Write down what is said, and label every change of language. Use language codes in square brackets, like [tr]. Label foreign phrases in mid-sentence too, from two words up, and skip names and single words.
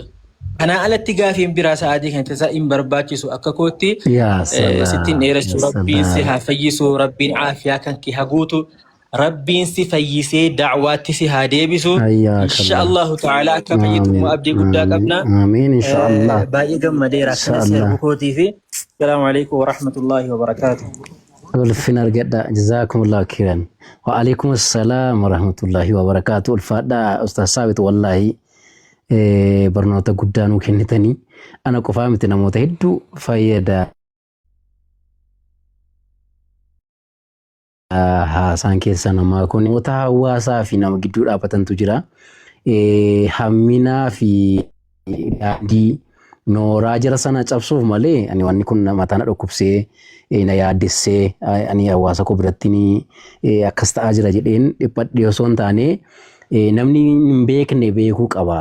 [om] Kana alatti gaafiin biraa sa'aatii kan tasaa hin barbaachisu akka kootti sittiin dheeressuu rabbiin si haa fayyisu rabbiin aafiyaa kan kee haguutu rabbiin si fayyisee da'waatti si haa deebisu [ar] إن شاء الله تعالى [om] akka fayyitu abdii guddaa qabna. [ar] آمين إن شاء الله. [om] Baay'ee gammadeera akkana seerbu kootii fi [ar] السلام عليكم ورحمة الله وبركاته. [om] ulfin argadha [ar] جزاكم الله خيرا وعليكم السلام ورحمة الله وبركاته [om] ulfadha ustaz Saabit wallahi barnoota guddaa nuu kennitanii ana qofaa miti namoota hedduu fayyada haasaan keessa namaa kun namoota hawaasaa fi nama gidduu dhaabbatantu jira hamminaa fi yaadii nooraa jira sana cabsuuf malee ani wanni kun mataan dhukkubsee na yaaddessee ani hawaasa koo biratti akkas ta'aa jira jedheen dhiphadhee osoo hin taane namni hin beekne beekuu qaba.